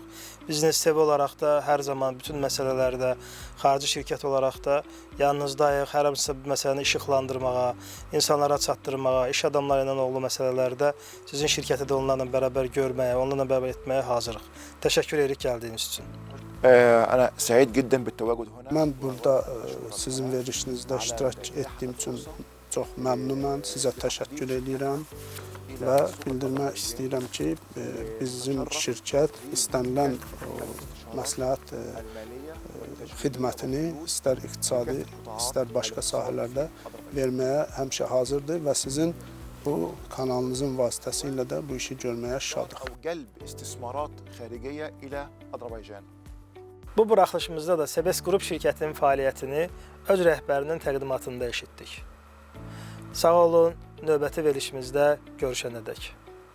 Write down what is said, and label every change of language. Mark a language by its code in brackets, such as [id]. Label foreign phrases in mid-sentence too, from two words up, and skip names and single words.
[az] Biznes TV olaraq da hər zaman bütün məsələlərdə, xarici şirkət olaraq da yanınızdayıq. Hər hansı bir məsələni işıqlandırmağa, insanlara çatdırmağa, iş adamları ilə bağlı məsələlərdə sizin şirkəti də onlarla bərabər görməyə, onlarla bərabər etməyə hazırıq. Təşəkkür edirik gəldiyiniz üçün. [ar] أنا سعيد جدا بالتواجد هنا. [az] Mən burada sizin verilişinizdə iştirak etdiyim üçün çox məmnunam. Sizə təşəkkür edirəm və bildirmək istəyirəm ki, bizim şirkət istənilən məsləhət xidmətini istər iqtisadi, istər başqa sahələrdə verməyə həmişə hazırdır və sizin bu kanalınızın vasitəsilə də bu işi görməyə şadıq. [ar] جلب استثمارات خارجية إلى أذربيجان. [az] Bu buraxılışımızda da Sebes Qrup şirkətinin fəaliyyətini öz rəhbərinin təqdimatında eşitdik. Sağ olun, növbəti verilişimizdə görüşənədək.